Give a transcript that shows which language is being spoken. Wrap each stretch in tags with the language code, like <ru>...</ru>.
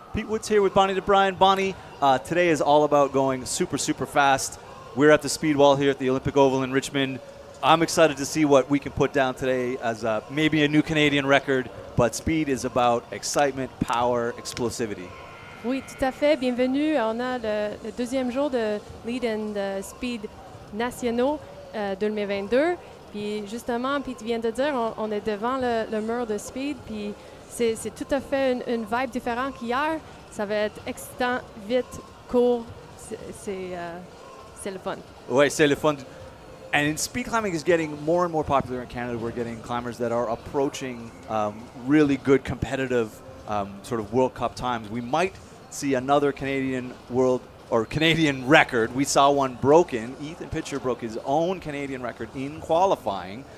<en>Pete Woods here with Bonnie DeBryan. Bonnie, today is all about going super, super fast. We're at the speed wall here at the Olympic Oval in Richmond. I'm excited to see what we can put down today as maybe a new Canadian record, but speed is about excitement, power, explosivity.</en> <fr>Oui, tout à fait. Bienvenue. On a le deuxième jour de Lead and Speed nationaux 2022. Puis justement, Pete vient de dire, on est devant le mur de speed. Puis c'est tout à fait une vibe différente qu'hier. Ça va être excitant, vite, court. C'est le fun. Ouais, c'est le fun.</fr> <en>And speed climbing is getting more and more popular in Canada. We're getting climbers that are approaching really good competitive sort of World Cup times. We might see another Canadian world or Canadian record. We saw one broken. Ethan Pitcher broke his own Canadian record in qualifying.</en>